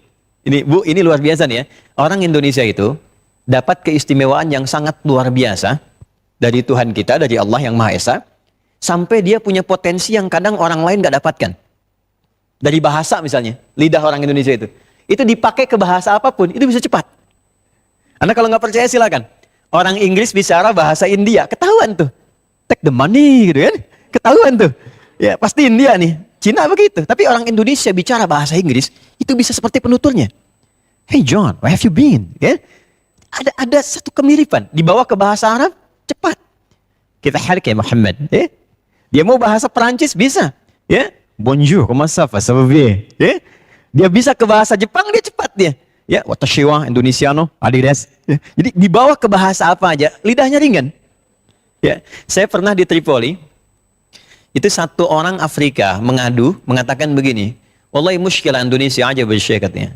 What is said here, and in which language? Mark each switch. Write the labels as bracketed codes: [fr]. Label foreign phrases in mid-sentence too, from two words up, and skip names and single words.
[id] Ini Bu, ini luar biasa nih ya. Orang Indonesia itu dapat keistimewaan yang sangat luar biasa dari Tuhan kita, dari Allah yang Maha Esa, sampai dia punya potensi yang kadang orang lain nggak dapatkan. Dari bahasa misalnya, lidah orang Indonesia itu dipakai ke bahasa apapun, itu bisa cepat. Anda kalau nggak percaya silakan. Orang Inggris bicara bahasa India, ketahuan tuh. [en] Take the money, [id] gitu kan? Ketahuan tuh. Ya pasti India nih. Cina begitu. Tapi orang Indonesia bicara bahasa Inggris, itu bisa seperti penuturnya. [en] Hey John, where have you been? [id] Ya? Ada satu kemiripan. Dibawa ke bahasa Arab, cepat. Kita hargai Muhammad. Ya? Dia mau bahasa Perancis, bisa. Ya? [fr] Bonjour, comment ça va? Ça va bien? [id] Ya? Dia bisa ke bahasa Jepang, dia cepat dia. Ya, [ja] 私はインドネシアノ, [id] adidas. Ya? Jadi dibawa ke bahasa apa aja, lidahnya ringan. Ya, saya pernah di Tripoli. Itu satu orang Afrika mengadu, mengatakan begini, [ar] والله مشكلة [id] Indonesia aja bersyai katanya.